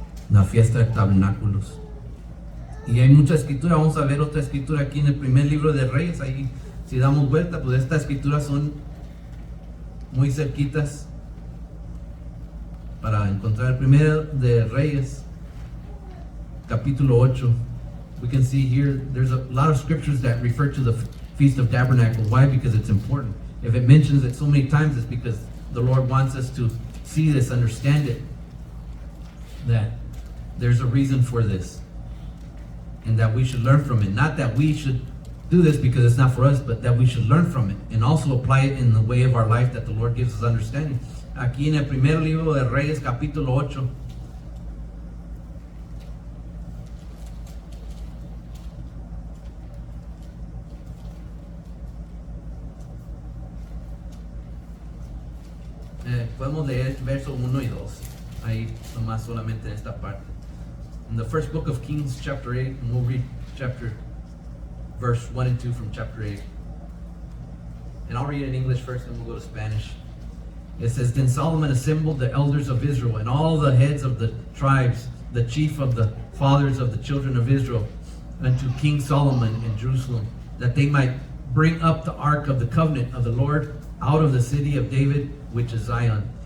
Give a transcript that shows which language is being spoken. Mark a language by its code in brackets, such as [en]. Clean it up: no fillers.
[es] La fiesta de tabernáculos. Y hay mucha escritura, vamos a ver otra escritura aquí en el primer libro de Reyes. Ahí, si damos vuelta, pues estas escrituras son muy cerquitas para encontrar el primero de Reyes, capítulo 8. [en] We can see here, there's a lot of scriptures that refer to the Feast of Tabernacles. Why? Because it's important. If it mentions it so many times, it's because the Lord wants us to see this, understand it, that there's a reason for this, and that we should learn from it. Not that we should do this because it's not for us, but that we should learn from it and also apply it in the way of our life that the Lord gives us understanding. [es] Aquí en el primer libro de Reyes, capítulo 8. Podemos leer verso 1 y 2. Ahí nomás solamente en esta parte. [en] In the first book of Kings, chapter 8, and we'll read verse 1 and 2 from chapter 8. And I'll read it in English first, and we'll go to Spanish. It says, Then Solomon assembled the elders of Israel and all the heads of the tribes, the chief of the fathers of the children of Israel, unto King Solomon in Jerusalem, that they might bring up the ark of the covenant of the Lord out of the city of David, which is Zion.